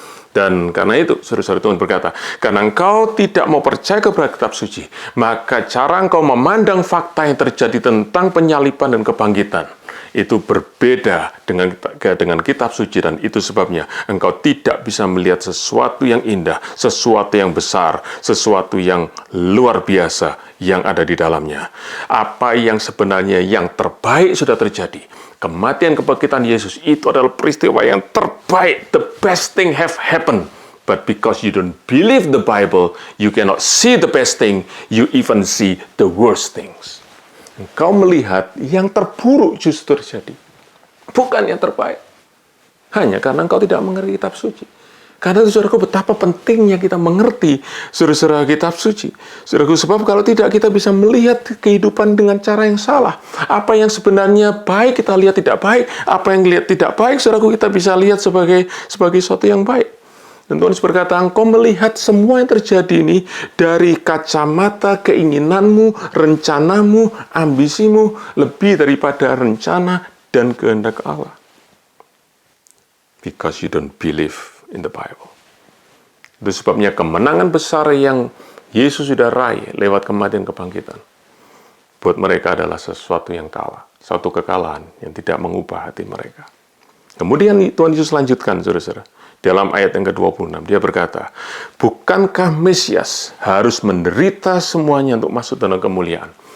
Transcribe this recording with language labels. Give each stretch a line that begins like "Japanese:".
Indonesian: Dan karena itu, saudara-saudara, Tuhan berkata, karena engkau tidak mau percaya kepada kitab suci, maka cara engkau memandang fakta yang terjadi tentang penyaliban dan kebangkitan, itu berbeda dengan kitab suci, dan itu sebabnya engkau tidak bisa melihat sesuatu yang indah, sesuatu yang besar, sesuatu yang luar biasa yang ada di dalamnya. Apa yang sebenarnya yang terbaik sudah terjadi. Kematian kebangkitan Yesus itu adalah peristiwa yang terbaik.
English: The best thing have happened. But because you don't believe the Bible, you cannot see the best thing, you even see the worst things.
Indonesian: Engkau melihat yang terburuk justru terjadi, bukan yang terbaik. Hanya karena engkau tidak mengerti kitab suci. Karena itu, saudaraku, betapa pentingnya kita mengerti, saudara-saudara, kitab suci. Saudaraku, sebab kalau tidak, kita bisa melihat kehidupan dengan cara yang salah. Apa yang sebenarnya baik, kita lihat tidak baik. Apa yang lihat tidak baik, saudaraku, kita bisa lihat sebagai sesuatu yang baik. Dan Tuhan berkata, engkau melihat semua yang terjadi ini dari kacamata keinginanmu, rencanamu, ambisimu, lebih daripada rencana dan kehendak Allah.
English: Because you don't believe in the Bible.
Indonesian: Itu sebabnya kemenangan besar yang Yesus sudah raih lewat kematian kebangkitan, buat mereka adalah sesuatu yang kalah, suatu kekalahan yang tidak mengubah hati mereka. Kemudian Tuhan Yesus lanjutkan, saudara-saudara. Dalam ayat yang ke-26, dia berkata, bukankah Mesias harus menderita semuanya untuk masuk dalam kemuliaan?